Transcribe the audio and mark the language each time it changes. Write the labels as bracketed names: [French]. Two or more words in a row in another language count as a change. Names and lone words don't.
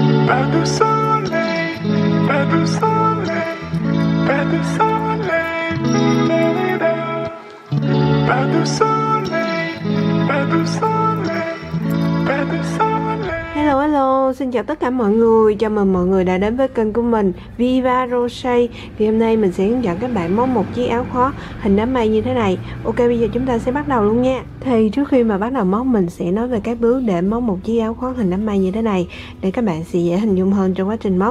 [French] Pas de soleil, pas de soleil, pas de soleil, pas de soleil, pas de soleil, pas de soleil. [Vietnamese] Hello, xin chào tất cả mọi người. Chào mừng mọi người đã đến với kênh của mình Viva Rose. Thì hôm nay mình sẽ hướng dẫn các bạn móc một chiếc áo khoác hình đám mây như thế này. Ok, bây giờ chúng ta sẽ bắt đầu luôn nha. Thì trước khi mà bắt đầu móc, mình sẽ nói về các bước để móc một chiếc áo khoác hình đám mây như thế này, để các bạn sẽ dễ hình dung hơn trong quá trình móc.